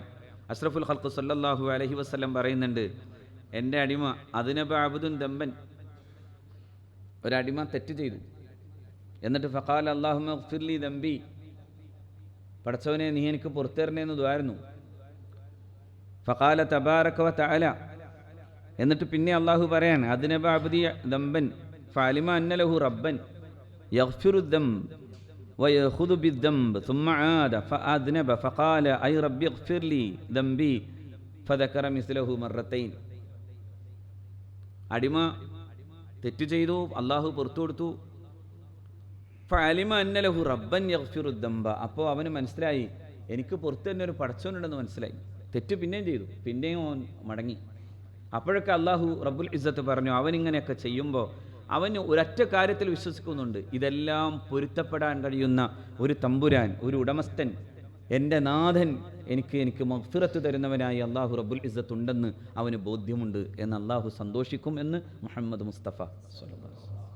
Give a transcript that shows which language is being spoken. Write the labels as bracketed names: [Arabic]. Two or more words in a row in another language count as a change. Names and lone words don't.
[Arabic] أشرف الخلق صلى الله عليه وسلم [Malayalam] പറയുന്നുണ്ട്, എൻ്റെ അടിമ [Arabic] أذنب عبد ذنبا, [Malayalam] ഒരടിമ തെറ്റ് ചെയ്തു, എന്നിട്ട് [Arabic] فقال اللهم اغفر لي ذنبي, [Malayalam] പടച്ചവനെ നീ എനിക്ക് പുറത്തേറണേന്ന് ദ്വാരുന്നു. [Arabic] فقال تبارك وتعالى, [Malayalam] എന്നിട്ട് പിന്നെ അള്ളാഹു പറയാണ്, [Arabic] أذنب عبدي ذنبا فعلم أن له ربا يغفر الذنب ويأخذ بالذنب ثم عاد فأذنب فقال أي ربي اغفر لي ذنبي فذكر مثله مرتين. [Malayalam] അടിമ തെറ്റ് ചെയ്തു, അള്ളാഹു പുറത്തു കൊടുത്തു. [Arabic] فعلم أن له ربا يغفر الذنب, [Malayalam] അപ്പോൾ അവന് മനസ്സിലായി എനിക്ക് പുറത്ത് തന്നെ ഒരു പടച്ചവനുണ്ടെന്ന് മനസ്സിലായി. തെറ്റ് പിന്നെയും ചെയ്തു, പിന്നെയും അവൻ മടങ്ങി. അപ്പോഴൊക്കെ അള്ളാഹു [Arabic] رب العزة [Malayalam] പറഞ്ഞു, അവനിങ്ങനെയൊക്കെ ചെയ്യുമ്പോൾ അവന് ഒരൊറ്റ കാര്യത്തിൽ വിശ്വസിക്കുന്നുണ്ട്, ഇതെല്ലാം പൊരുത്തപ്പെടാൻ കഴിയുന്ന ഒരു തമ്പുരാൻ, ഒരു ഉടമസ്ഥൻ, എൻ്റെ നാഥൻ എനിക്ക് മഗ്ഫിറത്ത് തരുന്നവനായി അള്ളാഹു [Arabic] رب العزة [Malayalam] ഉണ്ടെന്ന് അവന് ബോധ്യമുണ്ട് എന്ന് അള്ളാഹു സന്തോഷിക്കും എന്ന് മുഹമ്മദ് മുസ്തഫ [Arabic] صلى الله عليه وسلم.